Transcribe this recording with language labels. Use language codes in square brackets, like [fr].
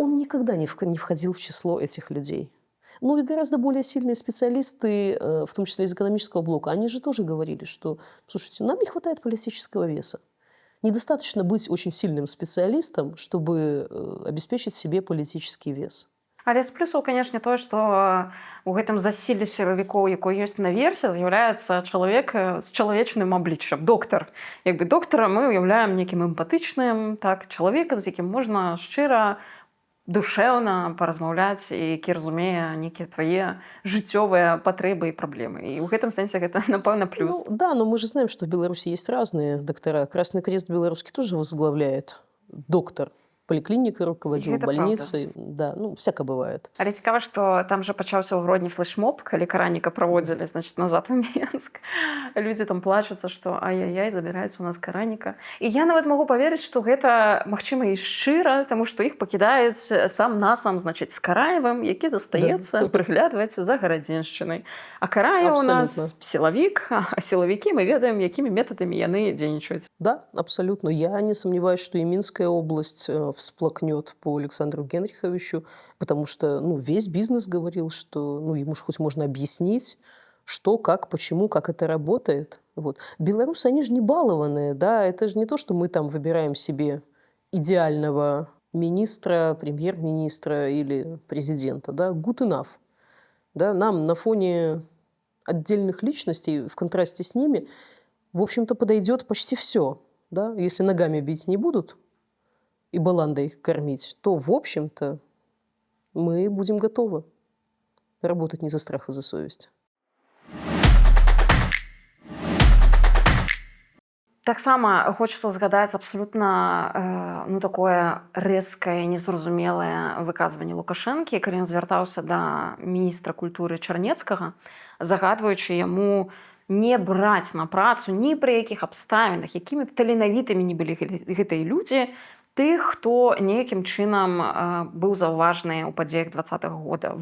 [ru] Он никогда не входил в число этих людей. Ну и гораздо более сильные специалисты, в том числе из экономического блока, они же тоже говорили, что, слушайте, нам не хватает политического веса. Недостаточно быть очень сильным специалистом, чтобы обеспечить себе политический вес. [be] Але з плюсаў, канешне, тое, што ў гэтым засіллі сілавікоў, якой ёсць наверсе, з'яўляецца чалавек з чалавечным абліччам, доктар. Як бы доктара мы ўяўляем некім эмпатычным, так, чалавекам, з якім можна шчыра, душэўна паразмаўляць, і які разумее нейкія твае жыццёвыя патрэбы і праблемы. І ў гэтым сэнсе гэта, напэўна, плюс. [ru] Ну, да, но мы же знаем, что в Беларуси есть разные доктора. Красный Крест белорусский тоже возглавляет доктор. Поликлиникой руководил, больницей. Да, ну, всяко бывает. [be] Але цікава, што там же пачаўся ў Гродні флешмоб, калі Караніка праводзілі, значит, назад у Менск. Людзі там плачуцца, што ай-яй-яй, забіраецца у нас Караніка. І я нават магу паверыць, што гэта, магчыма, і шчыра, таму што іх пакідаюць сам-насам, значит, з Караевым, які застаецца прыглядваць за Гарадзеншчынай. А Караеў у нас сілавік, а сілавікі мы ведаем, якімі метадамі яны дзейнічаюць. [ru] Да, абсолютно. Я не сомневаюсь, что и Минская область всплакнет по Александру Генриховичу, потому что, ну, весь бизнес говорил, что, ну, ему же хоть можно объяснить, что, как, почему, как это работает. Вот. Белорусы, они же не балованные, да, это же не то, что мы там выбираем себе идеального министра, премьер-министра или президента, да, [en] good enough. [ru] Да, нам на фоне отдельных личностей, в контрасте с ними, в общем-то, подойдет почти все, да, если ногами бить не будут и баландой кормить, то, в общем-то, мы будем готовы работать не за страх, а за совесть. [be] Таксама хочацца згадаць абсалютна ну, такое рэзкае, незразумелае выказванне Лукашэнкі, калі ён звяртаўся да міністра культуры Чарнецкага, загадваючы яму не браць на працу ні пры якіх абставінах, якімі б таленавітымі не былі гэтыя людзі, тых, хто нейкім чынам быў заўважны ў падзеях 20-го года.